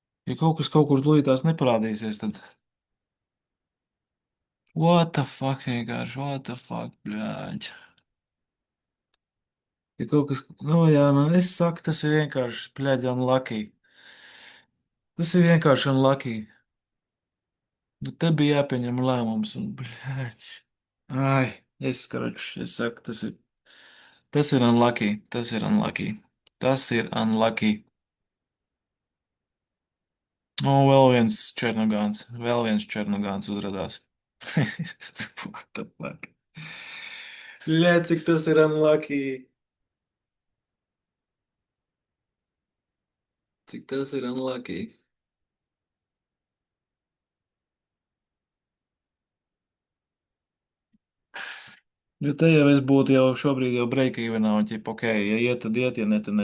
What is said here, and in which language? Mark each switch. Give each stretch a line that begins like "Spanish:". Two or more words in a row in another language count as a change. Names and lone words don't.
Latvian: Ja kaut kas kaut kur tūlītās neparādīsies, tad
English: what the fuck
Latvian: vienkārši,
English: what the fuck,
Latvian: bļāģ. Ja kaut kas, nu jā, nu es saku, tas ir vienkārši, bļāģ, unlucky. Tas ir vienkārši unlucky. Nu, te bija jāpieņem lēmums, un, bļāģ. Ai, es saku, tas ir unlucky, tas ir unlucky. Tas ir unlucky. O, vēl viens Černogāns uzrādās.
English: What the fuck?
Latvian: Ļē, cik tas ir unlucky. Cik tas ir unlucky. Jo te jau es būtu jau šobrīd jau
English: break evenā
Latvian: un ķip, ok, ja iet, tad iet, ja ne, tad ne.